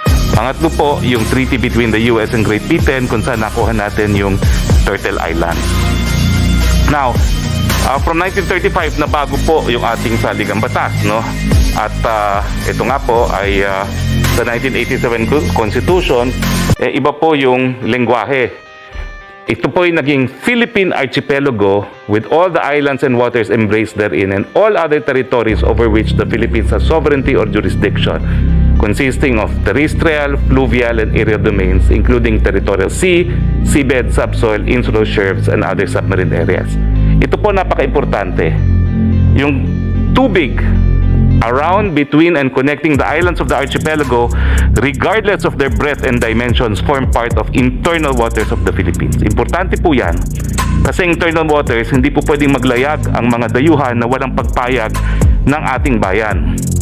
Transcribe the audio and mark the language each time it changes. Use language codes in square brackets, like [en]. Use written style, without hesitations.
[tl] Pangatlo po, yung [en] treaty between the US and Great Britain [tl] kung saan nakuha natin yung Turtle Island. Now, from 1935 na bago po yung ating saligang batas, no? At ito nga po ay sa 1987 Constitution, iba po yung lengguwahe. ito po ay naging [en] Philippine Archipelago with all the islands and waters embraced therein and all other territories over which the Philippines has sovereignty or jurisdiction, consisting of terrestrial, fluvial, and aerial domains, including territorial sea, seabed, subsoil, insular shelves, and other submarine areas. [tl] Ito po napaka-importante. Yung tubig [en] around, between, and connecting the islands of the archipelago, regardless of their breadth and dimensions, form part of internal waters of the Philippines. [tl] Importante po yan. Kasi internal waters, hindi po pwedeng maglayag ang mga dayuhan na walang pagpayag ng ating bayan.